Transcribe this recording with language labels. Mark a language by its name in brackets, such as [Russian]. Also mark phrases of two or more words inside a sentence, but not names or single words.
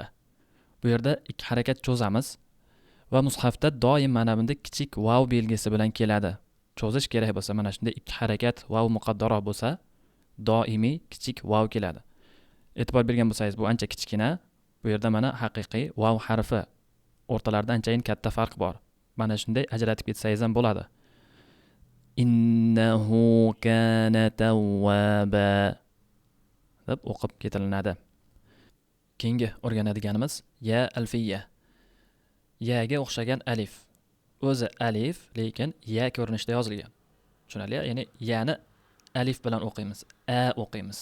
[Uzbek] Bu yerda ikki harakat cho'zamiz va mushafda doim mana bunda kichik vav belgisi bilan keladi. Cho'zish kerak bo'lsa, mana shunday ikki harakat [Arabic] واو مقدرة [Uzbek] bo'lsa, doimiy kichik vav keladi. E'tibor bergan bo'lsangiz, bu ancha kichkina. Bu yerda mana haqiqiy vav harfi o'rtalarida anchayin katta farq bor. Mana shunday ajratib ketsangiz ham bo'ladi. [Arabic] إنه كان توابا [Uzbek] deb o'qib ketilinadi. Keyingi o'rganadiganimiz [Arabic] ياء ألفية. [Uzbek] Yaga o'xshagan alif. O'zi alif, lekin ya ko'rinishda yozilgan. Tushunarli? Ya'ni yani alif bilan o'qiymiz, a o'qiymiz.